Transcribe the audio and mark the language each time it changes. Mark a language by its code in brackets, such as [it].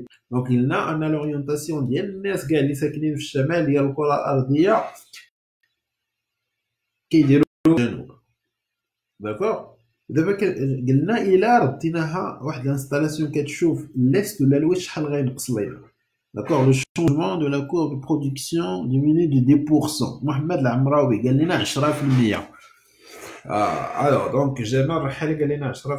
[ar] دونك قلنا ان لورينتاسيون ديال الناس كاع اللي ساكنين في الشمال ديال الكره الارضيه كيديروا الجنوب. داكوغ دابا قلنا الا رديناها واحد الانستالاسيون كتشوف ليست ولا الويست شحال غينقص لينا. [fr] D'accord, le changement de la courbe de production diminue de 10%. [ar] Mohamed Lamraoui قال لنا 10%. [fr] alors donc [ar] جمال رحالي قال لنا 10%.